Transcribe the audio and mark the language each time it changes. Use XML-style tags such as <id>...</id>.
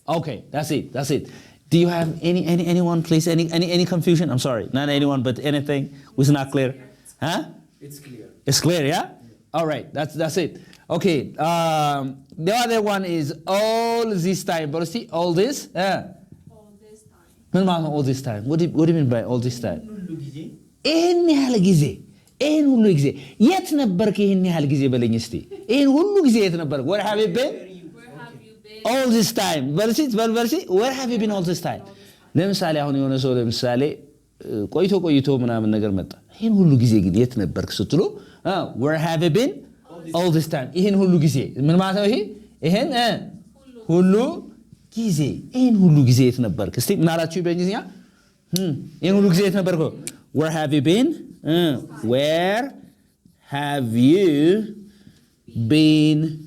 <en>okay that's it do you have anyone please any confusion I'm sorry not anyone but anything was not clear huh it's clear yeah all right that's it okay the other one is all this time but see all this all this time</en> <am>ምን ማለት ነው all this time</am> <en>what do you mean by all this time</en> <am>ይሄን ያህል ጊዜ ይሄን ሁሉ ጊዜ የት ነበርክ ይሄን ያህል ጊዜ በለኝ እስቲ ይሄን ሁሉ ጊዜ የት ነበርክ</am> <en>where have you been all this time</en> <am>በልሲ where have you been all this time ለምሳሌ አሁን የሆነ ሰው ለምሳሌ ቆይቶ ምናምን ነገር መጣ ይሄን ሁሉ ጊዜ ግን የት ነበርክ ስትሉ where have you been all this time ይሄን ሁሉ ጊዜ ምን ማለት ነው ይሄ ይሄን ሁሉ ጊዜ ይሄን ሁሉ ጊዜ የት ነበርክ እስቲ ምን አላችሁ በእንግሊዝኛ ይሄን ሁሉ ጊዜ የት ነበርክ</am> <en>where have you been</en> <am>where have you been</am>